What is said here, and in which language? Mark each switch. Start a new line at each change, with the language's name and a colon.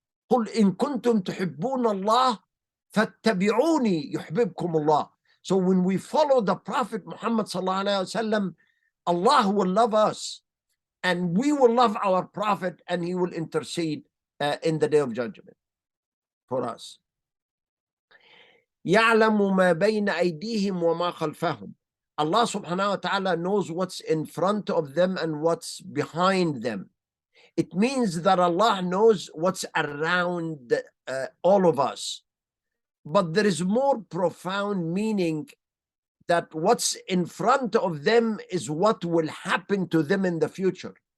Arabic: قل إن كنتم تحبون الله فاتبعوني يحببكم الله.
English: So when we follow the Prophet Muhammad sallallahu alaihi wasallam, Allah will love us, and we will love our Prophet, and He will intercede in the Day of Judgment for us.
Arabic: يعلم ما بين أيديهم وما خلفهم.
English: Allah subhanahu wa ta'ala knows what's in front of them and what's behind them. It means that Allah knows what's around all of us. but there is more profound meaning that what's in front of them is what will happen to them in the future.